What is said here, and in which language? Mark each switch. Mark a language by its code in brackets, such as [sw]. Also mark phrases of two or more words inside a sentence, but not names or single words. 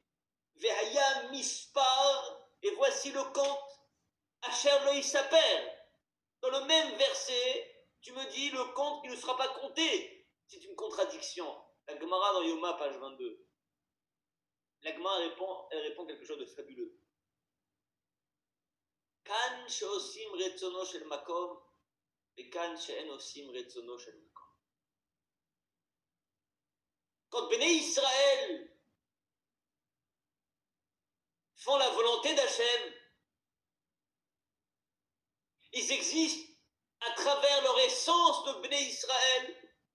[he] והיה מספר, [fr] et voici le compte, [he] אשר לא יספר. [fr] Dans le même verset, tu me dis le compte qui ne sera pas compté. C'est une contradiction. La Gemara dans Yoma, page 22. La Gemara répond quelque chose de fabuleux. [he] כאן שעושים רצונו של מקום, et כאן שאין עושים רצונו של מקום. [fr] Quand Béné Israël font la volonté d'Hachem, ils existent à travers leur essence de Béné Israël.